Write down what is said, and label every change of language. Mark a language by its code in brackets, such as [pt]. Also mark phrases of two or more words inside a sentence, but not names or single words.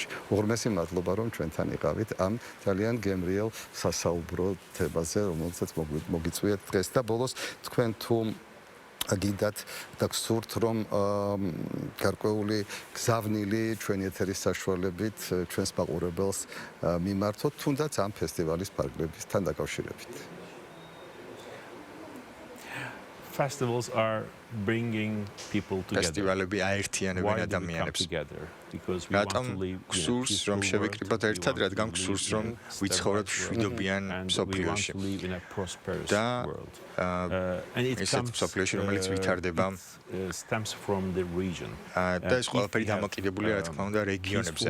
[ka] უღრმესი მადლობა, რომ ჩვენთან იყავით ამ ძალიან გემრიელ სასაუბრო თემაზე, რომელსაც მოგიწვიეთ დღეს და ბოლოს თქვენ თუ გინდათ და გსურთ, რომ გარკვეული გზავნილი ჩვენი ეთერის საშუალებით ჩვენს მაყურებელს მიმართოთ, თუნდაც ამ ფესტივალის ფარგლებისთან დაკავშირებით. [en] Festivals are bringing people together. [ka] ფესტივალები აერთიანებენ ადამიანებს. რატომ გსურს, რომ შევიკრიბოთ ერთად, რადგან გსურს, რომ ვიცხოვროთ მშვიდობიან მსოფლიოში. და ესეთ მსოფლიოში, რომელიც ვითარდება, და ეს ყველაფერი დამოკიდებულია, რა თქმა უნდა, რეგიონებზე.